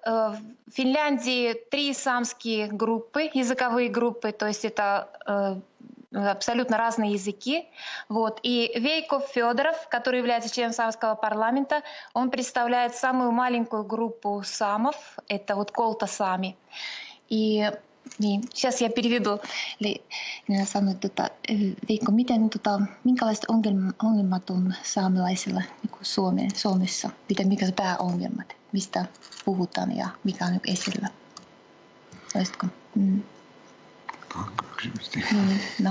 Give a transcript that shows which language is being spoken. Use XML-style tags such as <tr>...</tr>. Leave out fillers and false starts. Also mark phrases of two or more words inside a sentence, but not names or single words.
<ru>в Финляндии 3 саамские группы, языковые группы, то есть это абсолютно разные языки. Вот. И Вейко Федоров, который является членом саамского парламента, он представляет самую маленькую группу самов, это вот Колта-Сами. И сейчас я переведу.</ru> <fi>Minä sanoin, Veikko, minkälaiset ongelmat on saamelaisilla Suomessa? Mikä se pääongelmat? Mistä puhutaan ja mikä on esillä? Olisitko? No.</fi>